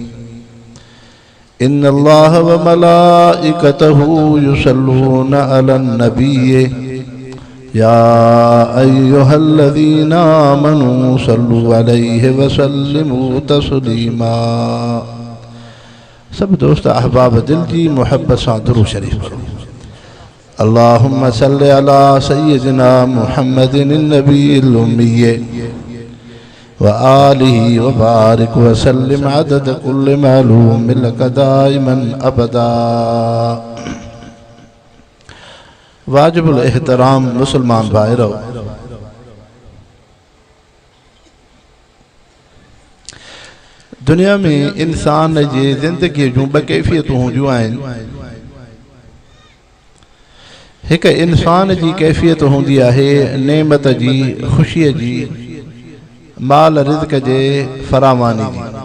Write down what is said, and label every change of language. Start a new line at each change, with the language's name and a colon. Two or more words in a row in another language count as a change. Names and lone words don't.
Arabic: إن الله وملائكته يصلون على النبي يا أيها الذين آمنوا صلوا عليه وسلموا تسليما.
Sindhi: सब दोस्त अहबाब दिल जी मोहब्बत सां दुरूद शरीफ
Arabic: اللهم صل على سيدنا محمد النبي الأمي وآله وبارك وسلم عدد كل معلوم لك دائما أبدا.
Sindhi: वाजिबुल एहतराम मुसलमान भाइरो, दुनिया में इंसान जी ज़िंदगी जूं ब कैफ़ियतूं हूंदियूं आहिनि। हिकु इंसान जी कैफ़ियत हूंदी आहे नेमत जी, ख़ुशीअ जी, माल रिज़्क़ जे फरावानी जी।